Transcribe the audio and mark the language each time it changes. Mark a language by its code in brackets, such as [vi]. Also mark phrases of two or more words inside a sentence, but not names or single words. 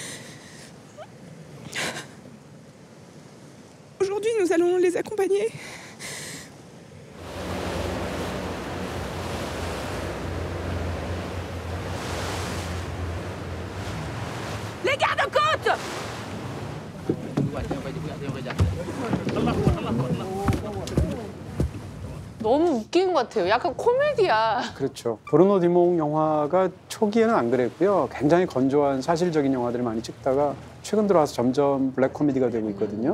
[fr] Aujourd'hui, nous allons les accompagner. « 1, Les gardes-côtes! [ko] 너무 웃긴 것 같아요. 약간 코미디야. 그렇죠. 브루노 디몽 영화가 초기에는 안 그랬고요. 굉장히 건조한 사실적인 영화들을 많이 찍다가 최근 들어와서 점점 블랙 코미디가 되고 있거든요.